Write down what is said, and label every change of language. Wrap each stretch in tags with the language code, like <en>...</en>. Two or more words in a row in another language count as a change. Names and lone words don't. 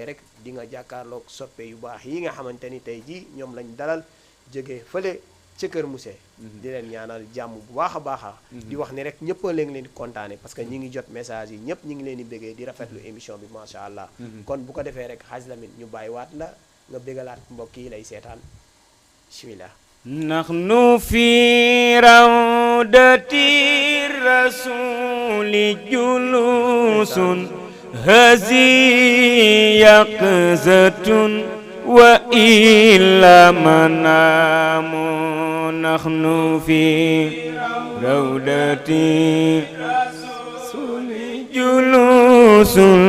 <wo>rek di nga jàkkaarloog soppe yu baax yi nga xamante ni tey jii ñoom lañ dalal jóge fële ca Kër Mousse di leen ñaanal jàmm bu baax a baax di wax ni rek ñëpp a leen di kontaane</wo> <fr>parce que</fr> <wo>ñi ngi jot message yi ñëpp ñi ngi leen di béggee di rafetlu émission bi</wo> <ar>ما شاء الله</ar> <wo>kon bu ko defee rek Hadj Lamine ñu bàyyiwaat la nga béggalaat mbokk yi lay seetaan bismillah</wo> <ar>نحن في رو روضة الرسول جلوس هذه يقظة وإلا منام نحن في روضة الرسول جلوس</ar>